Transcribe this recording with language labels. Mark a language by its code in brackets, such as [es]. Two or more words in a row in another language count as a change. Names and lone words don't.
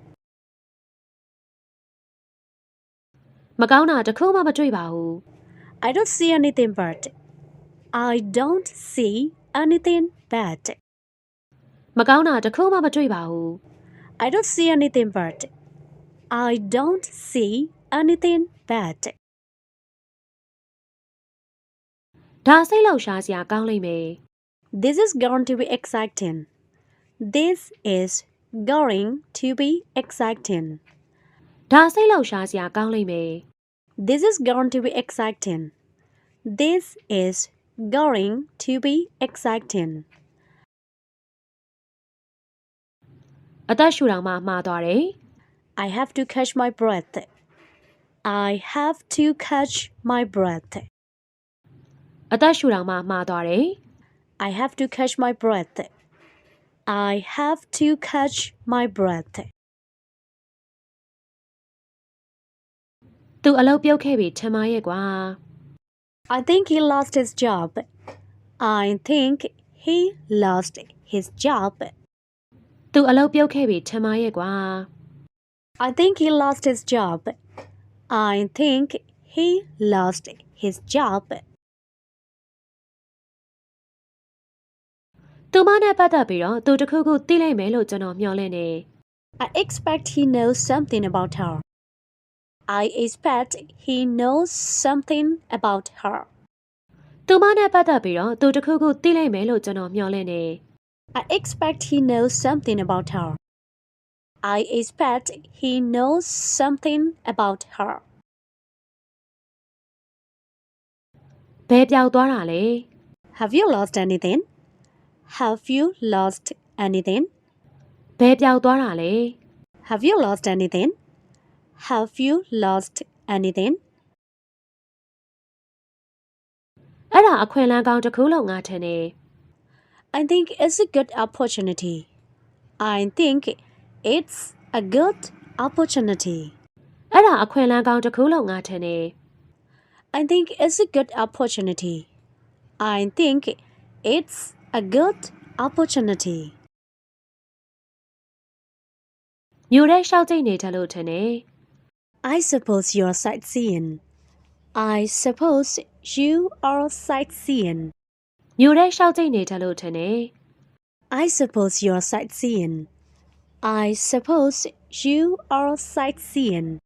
[my] မကောင်းတာတစ်ခုမှမတွေ့ပါဘူး [en] I don't see anything bad. I don't see anything bad. [my] မကောင်းတာတစ်ခုမှမတွေ့ပါဘူး [en] I don't see anything bad. I don't see anything bad. [my] ဒါစိတ်လောက်ရှားစရာကောင်းလိမ့်မယ် [en] This is going to be exciting. This is going to be exciting. [my] ဒါစိတ်လောက်ရှားစရာကောင်းလိမ့်မယ် [en] This is going to be exciting. This is going to be exciting. [my] အသက်ရှူတော်မှမှားသွားတယ် [en] I have to catch my breath. I have to catch my breath. [my] အသက်ရှူတော်မှမှားသွားတယ် [en] I have to catch my breath. I have to catch my breath. [my] သူအလုပ်ပြုတ်ခဲ့ပြီထင်ပါရဲ့ကွာ [en] I think he lost his job. I think he lost his job. [my] သူအလုပ်ပြုတ်ခဲ့ပြီထင်ပါရဲ့ကွာ [en] I think he lost his job. I think he lost his job. [my] သူမနဲ့ပတ်သက်ပြီးတော့သူတစ်ခုခုသိလိုက်မယ်လို့ကျွန်တော်မျှော်လင့်နေ [en] I expect he knows something about her. I expect he knows something about her. [my] သူမနဲ့ပတ်သက်ပြီးတော့သူတစ်ခုခုသိလိုက်မယ်လို့ကျွန်တော်မျှော်လင့်နေ [en] I expect he knows something about her. I expect he knows something about her. [my] ဘယ်ပြောက်သွားတာလဲ [en] Have you lost anything? Have you lost anything? [my] ဘယ်ပြောက်သွားတာလဲ [en] Have you lost anything? Have you lost anything? [my] အဲ့ဒါအခွင့်အလမ်းကောင်းတစ်ခုလို့ငါထင်တယ် [en] I think it's a good opportunity. I think it's a good opportunity. [my] အဲ့ဒါအခွင့်အလမ်းကောင်းတစ်ခုလို့ငါထင်တယ် [en] I think it's a good opportunity. I think it's a good opportunity. [my] မြို့ထဲရှောက်ကျိတ်နေတယ်လို့ထင်တယ် [en] I suppose you're sightseeing. I suppose you are sightseeing. [my] မြို့ထဲရှောက်ကျိတ်နေတယ်လို့ထင်တယ် [en] I suppose you're sightseeing. I suppose you are sightseeing.